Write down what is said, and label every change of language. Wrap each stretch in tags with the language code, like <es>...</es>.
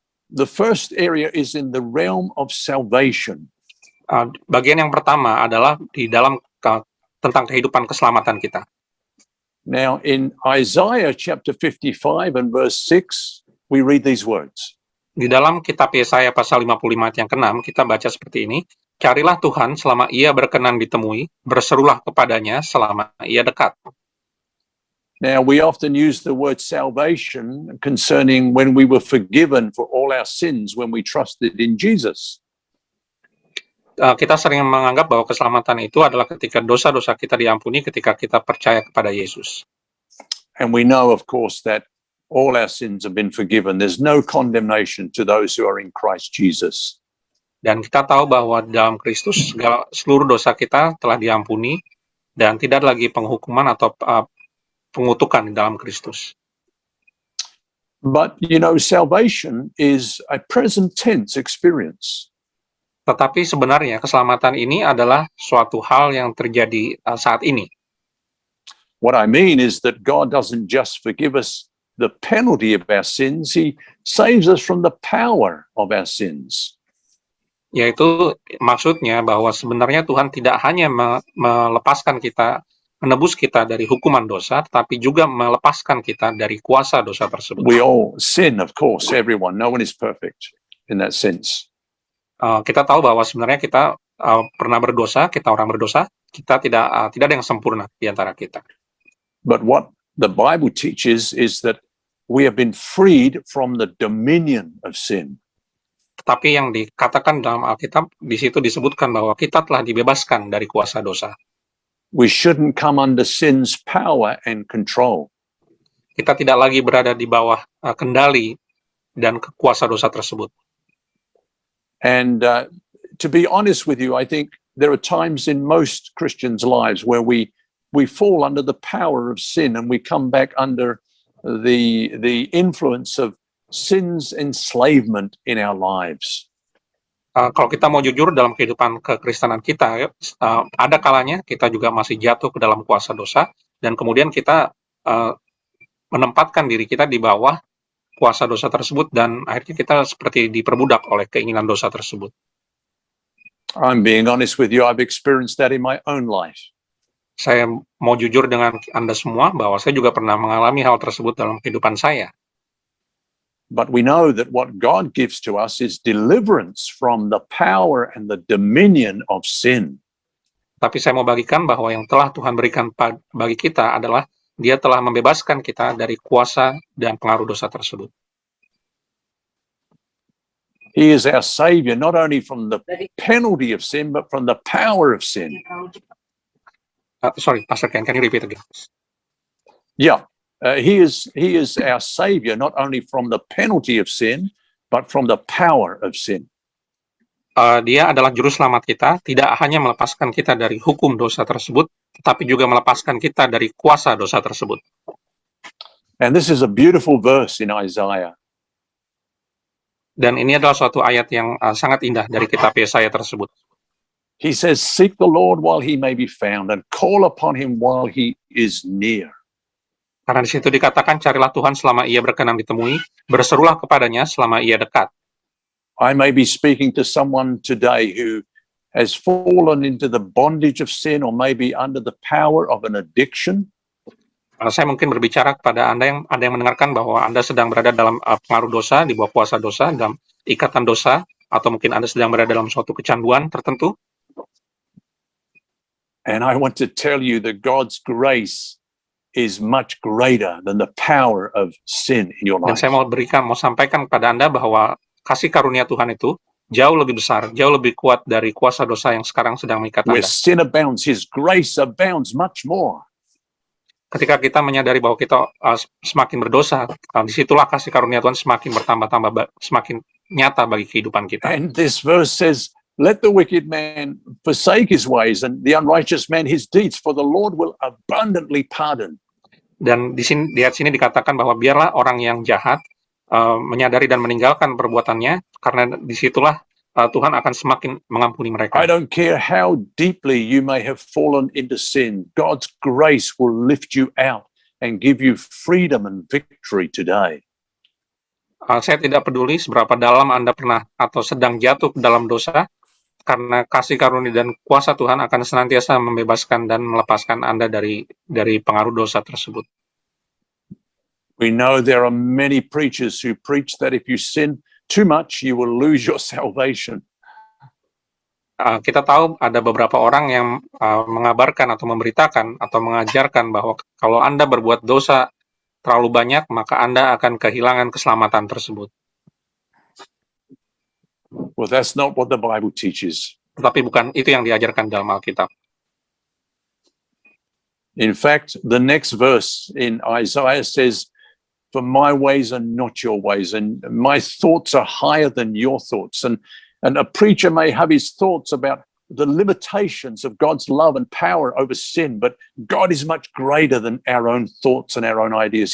<en>The first area is in the realm of salvation.</en> <id>Bagian yang pertama adalah di dalam tentang kehidupan keselamatan kita.</id> <en>Now, in Isaiah chapter 55 and verse 6, we read these words.</en> <id>Di dalam kitab Yesaya pasal 55 ayat yang ke-6, kita baca seperti ini, carilah Tuhan selama ia berkenan ditemui, berserulah kepadanya selama ia dekat.</id> <en>Now, we often use the word salvation concerning when we were forgiven for all our sins when we trusted in Jesus.</en> <id>Kita sering menganggap bahwa keselamatan itu adalah ketika dosa-dosa kita diampuni ketika kita percaya kepada Yesus.</id> <en>And we know, of course, that all our sins have been forgiven. There's no condemnation to those who are in Christ Jesus.</en> <id>Dan kita tahu bahwa dalam Kristus seluruh dosa kita telah diampuni dan tidak lagi penghukuman atau pengutukan di dalam Kristus.</id> <en>But, salvation is a present tense experience.</en> <id>Tetapi sebenarnya keselamatan ini adalah suatu hal yang terjadi saat ini.</id> <en>What I mean is that God doesn't just forgive us the penalty of our sins, He saves us from the power of our sins.</en> <id>Yaitu maksudnya bahwa sebenarnya Tuhan tidak hanya melepaskan kita, menebus kita dari hukuman dosa, tetapi juga melepaskan kita dari kuasa dosa tersebut.</id> <en>We all sin, of course, everyone. No one is perfect in that sense.</en> <id>Kita tahu bahwa sebenarnya kita pernah berdosa, kita orang berdosa, kita tidak ada yang sempurna di antara kita.</id> <en>But what the Bible teaches is that we have been freed from the dominion of sin.</en> <id>Tetapi yang dikatakan dalam Alkitab, di situ disebutkan bahwa kita telah dibebaskan dari kuasa dosa.</id> <en>We shouldn't come under sin's power and control.</en> <id>Kita tidak lagi berada di bawah kendali dan kuasa dosa tersebut.</id> <en>And to be honest with you, I think there are times in most Christians' lives where we fall under the power of sin and we come back under the influence of sin's enslavement in our lives.</en> <id>Kalau kita mau jujur dalam kehidupan kekristenan kita, ada kalanya kita juga masih jatuh ke dalam kuasa dosa dan kemudian kita menempatkan diri kita di bawah kuasa dosa tersebut dan akhirnya kita seperti diperbudak oleh keinginan dosa tersebut.</id> <en>I'm being honest with you, I've experienced that in my own life.</en> <id>Saya mau jujur dengan Anda semua bahwa saya juga pernah mengalami hal tersebut dalam kehidupan saya.</id> <en>But we know that what God gives to us is deliverance from the power and the dominion of sin.</en> <id>Tapi saya mau bagikan bahwa yang telah Tuhan berikan bagi kita adalah Dia telah membebaskan kita dari kuasa dan pengaruh dosa tersebut.</id> <en>He is our Savior, not only from the penalty of sin, but from the power of sin. Sorry, Pastor Ken, can you repeat again? Yeah, he is our Savior, not only from the penalty of sin, but from the power of sin.</en> <id>Dia adalah juru selamat kita, tidak hanya melepaskan kita dari hukum dosa tersebut, tetapi juga melepaskan kita dari kuasa dosa tersebut.</id> <en>And this is a beautiful verse in Isaiah.</en> <id>Dan ini adalah suatu ayat yang sangat indah dari kitab Yesaya tersebut.</id> <en>He says, seek the Lord while he may be found and call upon him while he is near.</en> <id>Karena di situ dikatakan, carilah Tuhan selama ia berkenan ditemui, berserulah kepadanya selama ia dekat.</id> <en>I may be speaking to someone today who has fallen into the bondage of sin or maybe under the power of an addiction.</en> <id>Saya mungkin berbicara kepada Anda ada yang mendengarkan bahwa Anda sedang berada dalam pengaruh dosa, di bawah kuasa dosa, dalam ikatan dosa, atau mungkin Anda sedang berada dalam suatu kecanduan tertentu.</id> <en>And I want to tell you that God's grace is much greater than the power of sin in your</en> <id>Dan</id> <en>life.</en> <id>saya mau sampaikan kepada Anda bahwa kasih karunia Tuhan itu jauh lebih besar, jauh lebih kuat dari kuasa dosa yang sekarang sedang mengikat</id> <en>Where</en> <id>Anda.</id> <en>sin abounds, his grace abounds much more.</en> <id>Ketika kita menyadari bahwa kita semakin berdosa, disitulah kasih karunia Tuhan semakin bertambah-tambah, semakin nyata bagi kehidupan kita.</id> <en>And this verse says, let the wicked man forsake his ways and the unrighteous man his deeds, for the Lord will abundantly pardon.</en> <id>Dan di ayat sini dikatakan bahwa biarlah orang yang jahat menyadari dan meninggalkan perbuatannya, karena disitulah Tuhan akan semakin mengampuni mereka.</id> <en>I don't care how deeply you may have fallen into sin, God's grace will lift you out and give you freedom and victory today.</en> <id>Saya tidak peduli seberapa dalam Anda pernah atau sedang jatuh ke dalam dosa, karena kasih karunia dan kuasa Tuhan akan senantiasa membebaskan dan melepaskan Anda dari pengaruh dosa tersebut.</id> <en>We know there are many preachers who preach that if you sin too much, you will lose your salvation.</en> <id>Kita tahu ada beberapa orang yang mengabarkan atau memberitakan atau mengajarkan bahwa kalau Anda berbuat dosa terlalu banyak, maka Anda akan kehilangan keselamatan tersebut.</id> <en>Well, that's not what the Bible teaches.</en> <id>Tetapi bukan itu yang diajarkan dalam Alkitab.</id> <en>In fact, the next verse in Isaiah says, for my ways are not your ways, and my thoughts are higher than your thoughts. And a preacher may have his thoughts about the limitations of God's love and power over sin, but God is much greater than our own thoughts and our own ideas.</en>